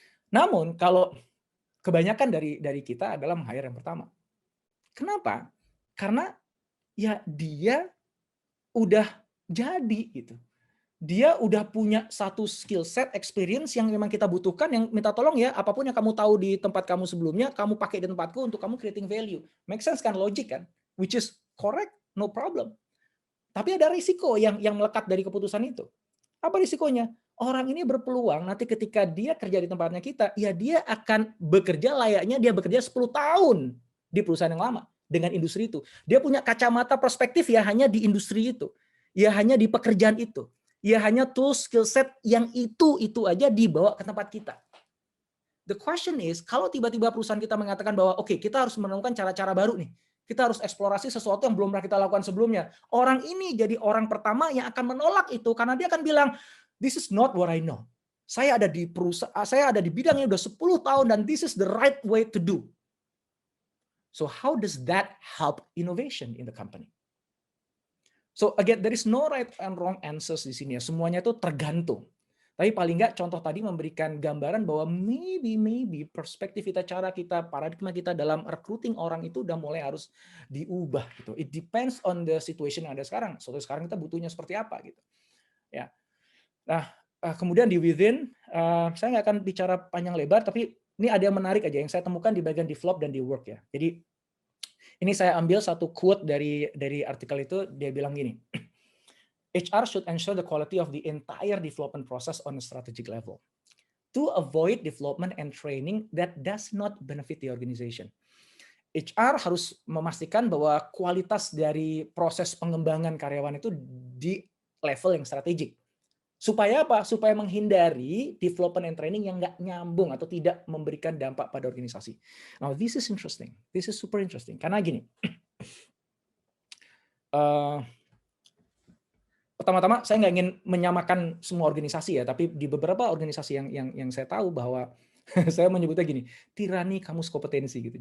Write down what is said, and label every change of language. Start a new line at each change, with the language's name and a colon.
Indonesian: Namun kalau kebanyakan dari kita adalah meng-hire yang pertama. Kenapa? Karena ya dia udah jadi gitu. Dia udah punya satu skill set, experience yang memang kita butuhkan, yang minta tolong ya, apapun yang kamu tahu di tempat kamu sebelumnya, kamu pakai di tempatku untuk kamu creating value.
English: Make sense kan, logic kan? Which is correct, no problem.
Indonesian: Tapi ada risiko yang melekat dari keputusan itu. Apa risikonya? Orang ini berpeluang nanti ketika dia kerja di tempatnya kita, ya dia akan bekerja layaknya dia bekerja 10 tahun di perusahaan yang lama dengan industri itu. Dia punya kacamata perspektif ya hanya di industri itu. Ya hanya di pekerjaan itu. Ya hanya tools, skill set yang itu aja dibawa ke tempat kita.
English: The question is,
Indonesian: kalau tiba-tiba perusahaan kita mengatakan bahwa oke, kita harus menemukan cara-cara baru nih. Kita harus eksplorasi sesuatu yang belum pernah kita lakukan sebelumnya. Orang ini jadi orang pertama yang akan menolak itu karena dia akan bilang,
English: this is not what I know.
Indonesian: Saya ada di perusahaan, saya ada di bidang ini udah 10 tahun dan
English: this is the right way to do. So how does that help innovation in the company? So again, there is no right and wrong answers
Indonesian: di sini ya. Semuanya itu tergantung. Tapi paling nggak contoh tadi memberikan gambaran bahwa maybe perspektif kita, cara kita, paradigma kita dalam recruiting orang itu udah mulai harus diubah gitu.
English: It depends on the situation
Indonesian: yang ada sekarang. So sekarang kita butuhnya seperti apa gitu. Ya. Nah, kemudian di within, saya nggak akan bicara panjang lebar, tapi ini ada yang menarik aja yang saya temukan di bagian develop dan di work ya. Jadi ini saya ambil satu quote dari artikel itu, dia bilang gini,
English: HR should ensure the quality of the entire development process on a strategic level to avoid development and training that does not benefit the organization.
Indonesian: HR harus memastikan bahwa kualitas dari proses pengembangan karyawan itu di level yang strategik. Supaya apa? Supaya menghindari
English: development and training
Indonesian: yang nggak nyambung atau tidak memberikan dampak pada organisasi.
English: Now this is interesting. This is super interesting.
Indonesian: Karena gini, pertama-tama saya nggak ingin menyamakan semua organisasi ya, tapi di beberapa organisasi yang saya tahu bahwa saya menyebutnya gini, tirani kamus kompetensi gitu.